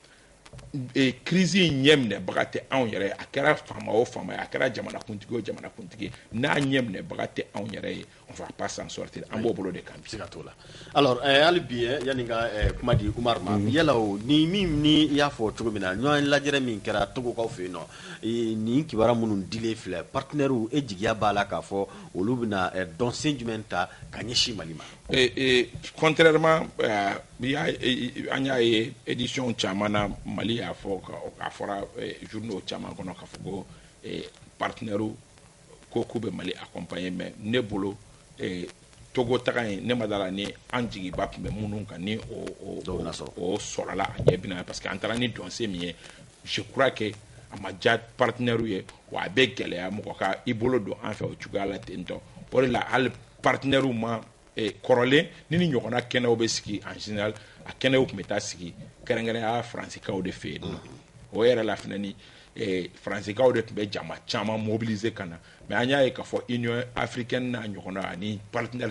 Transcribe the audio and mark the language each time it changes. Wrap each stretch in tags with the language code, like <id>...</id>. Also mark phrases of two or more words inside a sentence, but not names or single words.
<bm>crise in ɲɛ minɛbaga tɛ anw yɛrɛ ye a kɛra faama o faama ye a kɛra jamanakuntigi o jamanakuntigi n'a ɲɛ minɛbaga tɛ anw yɛrɛ ye</bm> <fr>on va pas s'en sortir</fr> <bm>an b'o bolo de kan siga t'o la alors hali bi yani ka kuma di Umar ma yala o ni min ni i y'a fɔ cogo min na ɲɔgɔn lajɛrɛ min kɛra Togokaw fɛ yen nɔ nin kibaruya minnu dilen filɛ partenaires e jigiya b'a la k'a fɔ olu bɛna dɔnsen jumɛn ta ka ɲɛsin Mali ma contrairement an y'a ye édition caman na Mali y'a fɔ a fɔra journaux caman kɔnɔ k'a fɔ ko partenaires ko k'u bɛ Mali accompagner mais ne bolo Togo taga in ne ma dala ni an jigiba tun bɛ minnu kan ni o sɔrɔla a ɲɛ bina</bm> <fr>parce que</fr> <bm>an taara ni dɔnsen min ye</bm> <fr>je crois que</fr> <bm>a ma diya partenaire ye wa a bɛ gɛlɛya mɔgɔ ka i bolo don an fɛ o cogoya la ten tɔ o de la hali partenaire ma kɔrɔlen ni ɲɔgɔnna kɛnɛw bɛ sigi</bm> <fr>en général</fr> <bm>a kɛnɛw tun bɛ taa sigi kɛrɛnkɛrɛnya faransikaw de fɛ yen o yɛrɛ la fana ni faransikaw de tun bɛ jama caman mobiliser ka na mais an y'a ye k'a fɔ</bm> <fr>union africaine</fr> <bm>n'a ɲɔgɔnna ani partenaire</bm>